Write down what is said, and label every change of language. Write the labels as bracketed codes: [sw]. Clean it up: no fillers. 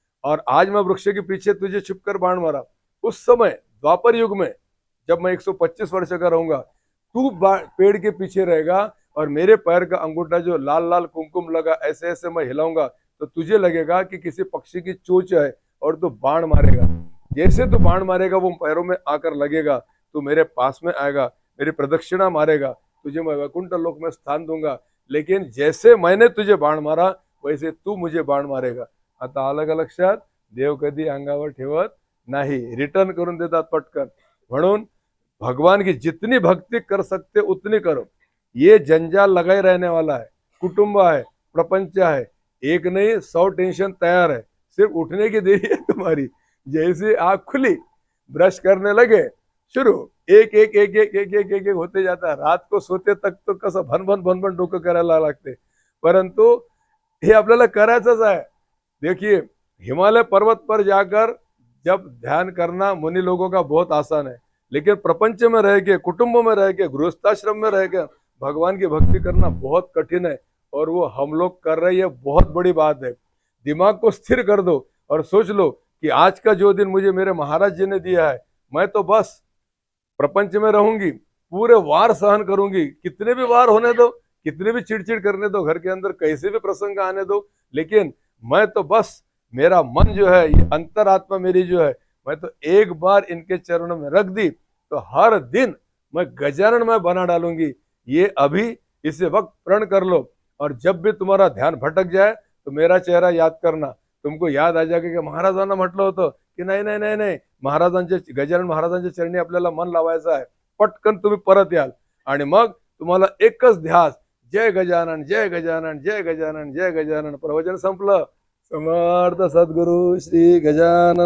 [hi] और आज मैं वृक्ष के पीछे तुझे छुपकर बाण मारा, उस समय द्वापर युग में जब मैं 125 वर्ष का रहूंगा, तू पेड़ के पीछे रहेगा और मेरे पैर का अंगूठा जो लाल लाल कुमकुम लगा, ऐसे ऐसे मैं हिलाऊंगा, तो तुझे लगेगा कि किसी पक्षी की चोंच है और तू बाण मारेगा। जैसे तू बाण मारेगा वो पैरों में आकर लगेगा, तू मेरे पास में आएगा, मेरी प्रदक्षिणा मारेगा, तुझे मैं वैकुंठ लोक में स्थान दूंगा। लेकिन जैसे मैंने तुझे बाण मारा वैसे तू मुझे बाण मारेगा। [mr] आता आलं का लक्षात? देव कधी अंगावर ठेवत नाही, रिटर्न करून देतात पटकन। [hi] म्हणून भगवान की जितनी भक्ति कर सकते उतनी करो। ये जंजाल लगाए रहने वाला है, कुटुंब है, प्रपंच है, एक नहीं 100 टेंशन तैयार है, सिर्फ उठने की देरी है तुम्हारी। जैसे आँख खुली, ब्रश करने लगे, शुरू एक एक एक एक एक एक एक एक होते जाता है। रात को सोते तक तो [mr] कसं भनभन भनभन डोकं करायला लागते, परंतु हे आपल्याला करायचंच आहे। [hi] देखिए, हिमालय पर्वत पर जाकर जब ध्यान करना मुनि लोगों का बहुत आसान है, लेकिन प्रपंच में रह के, कुटुंब में रह के, गृहस्थाश्रम में रह के भगवान की भक्ति करना बहुत कठिन है, और वो हम लोग कर रहे हैं, बहुत बड़ी बात है। दिमाग को स्थिर कर दो और सोच लो कि आज का जो दिन मुझे मेरे महाराज जी ने दिया है, मैं तो बस प्रपंच में रहूंगी, पूरे वार सहन करूंगी, कितने भी वार होने दो, कितने भी चिड़चिड़ करने दो, घर के अंदर कैसे भी प्रसंग आने दो, लेकिन मैं तो बस, मेरा मन जो है, ये अंतरात्मा मेरी जो है, मैं तो एक बार इनके चरणों में रख दी तो हर दिन मैं गजानन में बना डालूंगी। ये अभी इसे वक्त प्रण कर लो, और जब भी तुम्हारा ध्यान भटक जाए तो मेरा चेहरा याद करना, तुमको याद आ जाएगा की [mr] महाराजांना म्हटलं होतं की नाही नाही नाही नाही, महाराजांच्या, गजानन महाराजांच्या चरणी आपल्याला मन लावायचं आहे। पटकन तुम्ही परत याल आणि मग तुम्हाला एकच ध्यास, जय गजानन जय गजानन जय गजानन जय गजानन। प्रवचन संपलं। समर्थ सद्गुरु श्री गजानन